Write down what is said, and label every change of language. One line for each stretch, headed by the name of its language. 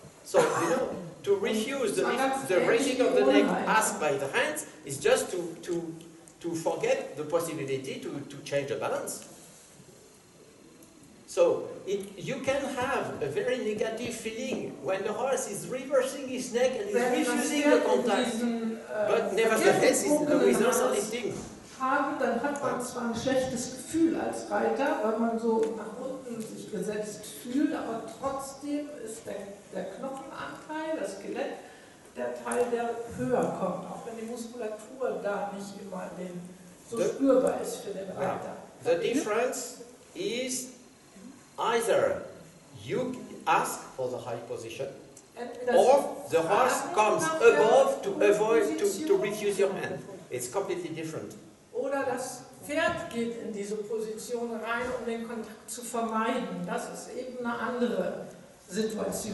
English: So, you know, to refuse the raising of the neck asked by the hands is just to forget the possibility to change the balance. So, you can have a very negative feeling when the horse is reversing his neck and is refusing the contact, but nevertheless, the withers are lifting.
German: Dann hat man zwar ein schlechtes Gefühl als Reiter, weil man so nach unten sich gesetzt fühlt, aber trotzdem ist der Knochenanteil, das Skelett, der Teil, der höher kommt, auch wenn die Muskulatur da nicht immer so spürbar ist für den Reiter.
English: The difference is either you ask for the high position, or the horse comes above to avoid to refuse your hand. It's completely different.
German: Oder das Pferd geht in diese Position rein, um den Kontakt zu vermeiden. Das ist eben eine andere Situation.